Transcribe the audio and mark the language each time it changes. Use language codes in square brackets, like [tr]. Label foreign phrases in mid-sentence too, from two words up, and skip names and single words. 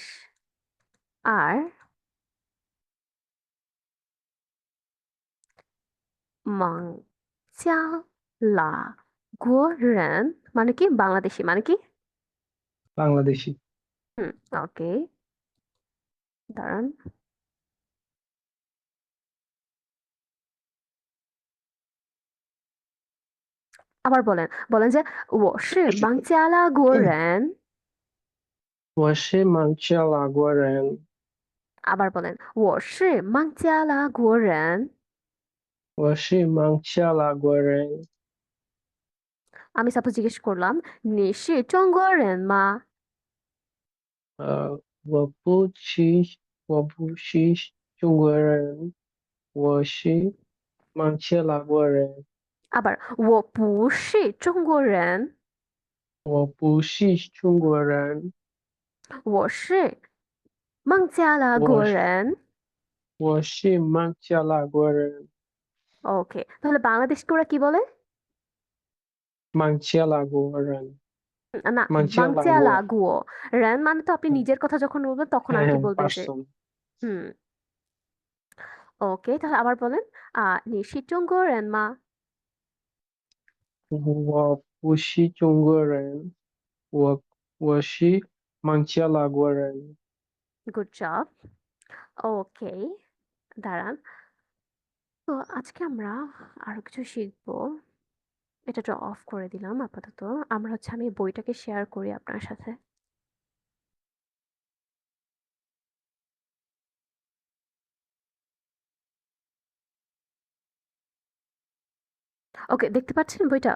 [bn] আর [zh] 孟加拉国人 [bn] মানে কি, বাংলাদেশি মানে কি. বাংলাদেশি। হুম, ওকে. দাঁড়ান, আবার বলেন, বলেন যে [zh] 我是孟加拉国人. 我是孟加拉国人， [bn] আবার বলেন [zh] 我是孟加拉国人. 我是孟加拉国人。 [bn] আমি সাপোজ জিজ্ঞেস করলাম [zh] 你是中国人吗? 我不是中国人，我是孟加拉国人。 [bn] আবার [zh] 我不是中国人. 我不是中国人，我是孟加拉我是国人. 我是孟加拉国人， [bn] ওকে, তাহলে বাংলাদেশকে ওরা কি বলে? [zh] 孟加拉国人， [bn] না, [zh] 孟加拉国。 বাংচালাগুও. [bn] রেন মানে তো আপনি নিজের কথা যখন বলবেন তখন আর হ্যাঁ কি হ্যাঁ, বলবেন যে, পারসন। হুম. ওকে, তাহলে আবার বলেন [zh] 你是中国人吗? 我不是中国人，我是孟加拉国人。 [en] good job. [bn] ওকে, দাঁড়ান. তো আজকে আমরা আরো কিছু শিখবো. এটা অফ করে দিলাম আপাতত. আমরা হচ্ছে, আমি বইটাকে শেয়ার করি আপনার সাথে. ওকে, দেখতে পাচ্ছেন বইটা?